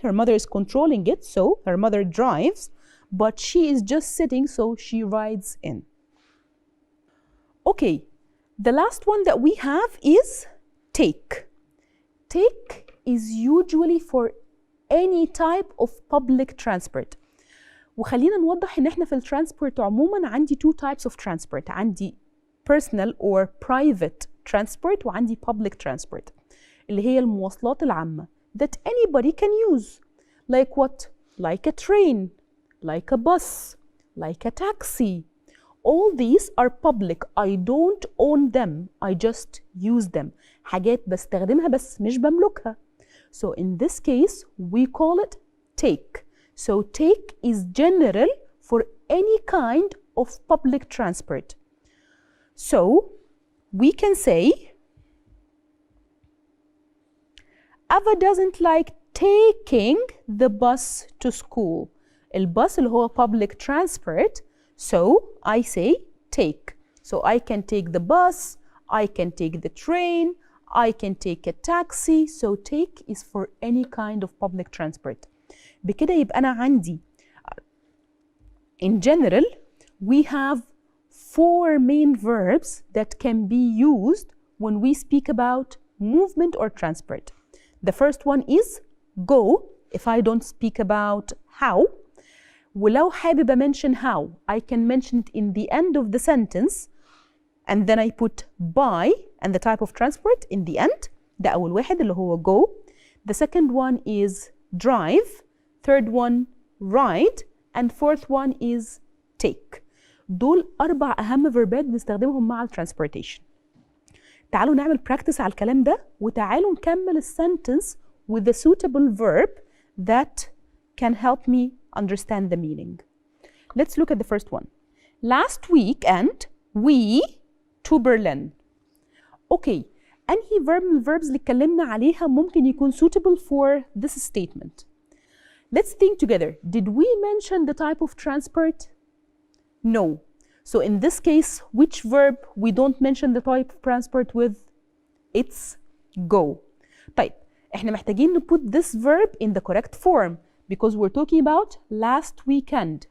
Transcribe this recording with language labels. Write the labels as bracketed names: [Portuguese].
[English] Her mother is controlling it. So her mother drives, but she is just sitting, so she rides in. Okay, the last one that we have is take. Take is usually for any type of public transport. [Arabic] وخلينا نوضح ان احنا في الترانسبورت عموما عندي [English] two types of transport. عندي personal or private transport وعندي public transport [Arabic] اللي هي المواصلات العامة [English] that anybody can use. Like what? like a train, like a bus, like a taxi. All these are public. I don't own them. I just use them. [Arabic] حاجات بستخدمها بس مش بملكها. [English] So in this case, we call it take. So take is general for any kind of public transport. So we can say, Ava doesn't like taking the bus to school. [Arabic] الباص اللي هو [English] public transport. So I say take. So I can take the bus, I can take the train, I can take a taxi. So take is for any kind of public transport. [Arabic] بكده يبقى أنا عندي [English] in general we have 4 main verbs that can be used when we speak about movement or transport. The first one is go if I don't speak about how. [Arabic] ولو حابب [English] mention how, I can mention it in the end of the sentence and then I put by and the type of transport in the end. [Arabic] ده أول واحد اللي هو go. [English] The second one is drive. Third one ride. And fourth one is take. [Arabic] دول 4 أهم فيربات بنستخدمهم مع transportation. تعالوا نعمل [English] practice [Arabic] على الكلام ده وتعالوا نكمل السنتنس [English] with the suitable verb that can help me understand the meaning. Let's look at the first one. Last weekend we to Berlin. [Arabic] Okay, أنهي verb من الverbs اللي اتكلمنا عليها ممكن يكون [English] suitable for this statement? Let's think together. Did we mention the type of transport? No. So in this case, which verb we don't mention the type of transport with? It's go. [Arabic] طيب, احنا محتاجين [English] to put this verb in the correct form because we're talking about last weekend.